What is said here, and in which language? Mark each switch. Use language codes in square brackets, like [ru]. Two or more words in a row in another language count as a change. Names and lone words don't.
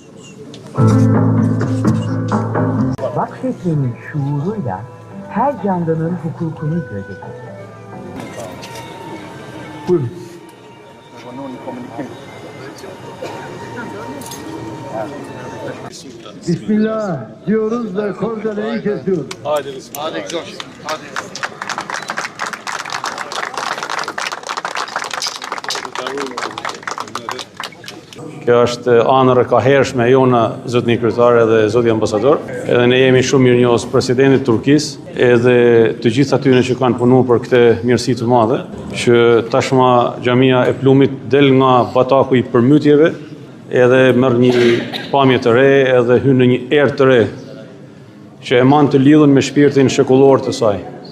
[tr] Vakfetmenin şuuruyla her canlının hukukunu gözetir. Buyurun. Bismillah diyoruz da kordeleyi kesiyoruz. Hadi güzel. Hadi. [sq] Kjo është anër e kahershme jona, zotni kryetare dhe zoti ambasador. Edhe ne jemi shumë mirënjohës presidentit Turkisë, edhe të gjithë atyre që kanë punuar për këtë mirësi të madhe, që tashma xhamia e Plumit del nga bataku i përmytjeve, edhe merr një pamje të re, edhe hyn në një erë të re, që e man të lidhur me shpirtin shekullor të saj.